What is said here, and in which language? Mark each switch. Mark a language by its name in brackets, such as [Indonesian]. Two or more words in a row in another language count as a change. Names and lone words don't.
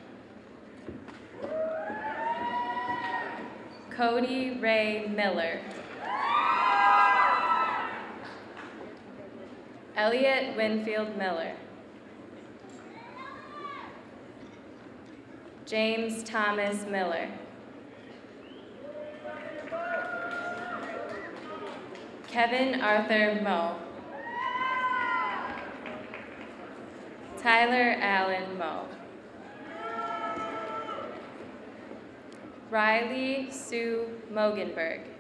[English] Cody Ray Miller. Elliot Winfield Miller. James Thomas Miller. Kevin Arthur Moe. Tyler Allen Moe. Riley Sue Mogenberg.